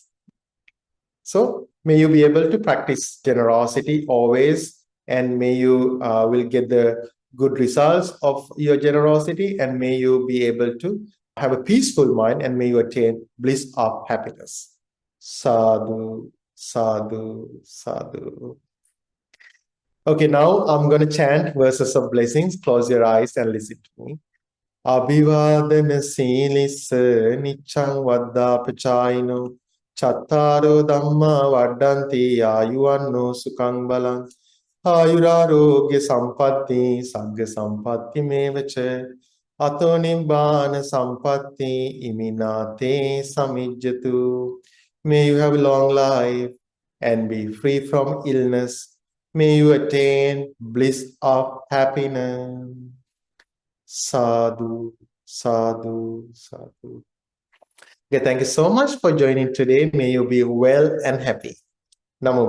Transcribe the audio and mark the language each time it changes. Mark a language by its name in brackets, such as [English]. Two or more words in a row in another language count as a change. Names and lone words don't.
[English] So may you be able to practice generosity always, and may you will get the good results of your generosity, and may you be able to have a peaceful mind, and may you attain bliss of happiness. [Pali] Sadhu, sadhu, sadhu. [English] Okay, now I'm going to chant verses of blessings. Close your eyes and listen to me. [Pali] Abhivadana silissa niccang vaddapachayino chattaro dhamma vaddanti ayuvanno sukhang balang ayurarogya sampatti sagga sampatti mevacha ato nibbana sampatti iminate samijjatu. [English] May you have a long life and be free from illness. May you attain bliss of happiness. [Pali] Sadhu, sadhu, sadhu. [English] Okay, thank you so much for joining today. May you be well and happy.